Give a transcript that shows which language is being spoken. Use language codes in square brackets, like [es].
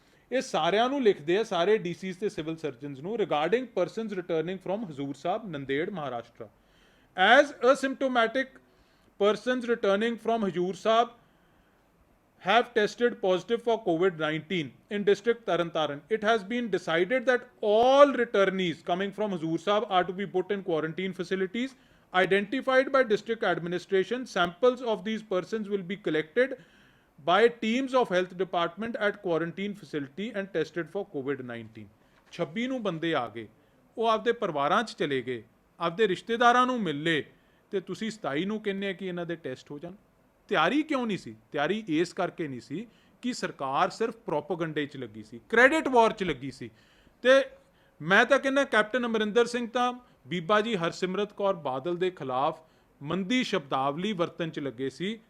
[pa] ਇਹ ਸਾਰਿਆਂ ਨੂੰ ਲਿਖਦੇ ਆ, ਸਾਰੇ DCs ਤੇ ਸਿਵਲ ਸਰਜਨਸ ਨੂੰ, [en] Regarding persons returning from Hazur Sahib, Nanded, Maharashtra, as asymptomatic persons returning from Hajur Sahib have tested positive for COVID-19 in district Taran. It has been decided that all returnees coming from Hajur Sahib are to be put in quarantine facilities identified by district administration. Samples of these persons will be collected by teams of health department at quarantine facility and tested for COVID-19. [pa] 26 ਨੂੰ ਬੰਦੇ ਆ ਗਏ, ਉਹ ਆਪਦੇ ਪਰਿਵਾਰਾਂ 'ਚ ਚਲੇ ਗਏ, ਆਪਦੇ ਰਿਸ਼ਤੇਦਾਰਾਂ ਨੂੰ ਮਿਲ ਲਏ, ਤੇ ਤੁਸੀਂ 27 ਨੂੰ ਕਹਿੰਦੇ ਆ ਕਿ ਇਹਨਾਂ ਦੇ ਟੈਸਟ ਹੋ ਜਾਣ। ਤਿਆਰੀ ਕਿਉਂ ਨਹੀਂ ਸੀ? ਤਿਆਰੀ ਇਸ ਕਰਕੇ ਨਹੀਂ ਸੀ ਕਿ ਸਰਕਾਰ ਸਿਰਫ ਪ੍ਰੋਪੇਗੈਂਡੇ 'ਚ ਲੱਗੀ ਸੀ, ਕ੍ਰੈਡਿਟ ਵਾਰ 'ਚ ਲੱਗੀ ਸੀ। ਤੇ ਮੈਂ ਤਾਂ ਕਹਿੰਦਾ ਕੈਪਟਨ ਅਮਰਿੰਦਰ ਸਿੰਘ ਤਾਂ ਬੀਬਾ ਜੀ ਹਰਸਿਮਰਤ ਕੌਰ ਬਾਦਲ ਦੇ ਖਿਲਾਫ ਮੰਦੀ ਸ਼ਬਦਾਵਲੀ ਵਰਤਨ 'ਚ ਲੱਗੇ ਸੀ,